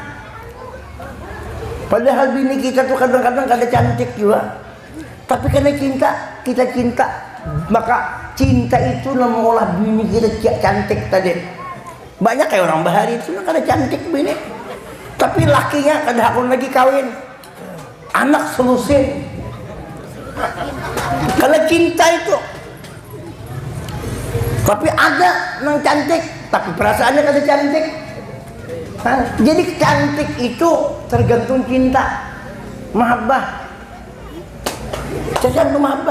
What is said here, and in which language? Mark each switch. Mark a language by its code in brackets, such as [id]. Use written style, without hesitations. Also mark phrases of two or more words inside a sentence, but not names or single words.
[bjn] Padahal bini kita tuh kadang-kadang kada cantik juga. [id] Tapi karena kita cinta, maka cinta itu mengolah bini kita cantik tadi. [bjn] Banyak kayak orang bahari itu kada cantik bini. Tapi lakinya kada hakun lagi kawin. [id] Anak selusin. [bjn] Kalau cinta itu, tapi ada yang cantik, tapi perasaannya kada cantik. [id] Jadi cantik itu tergantung cinta, mahabbah. Tergantung mahabbah.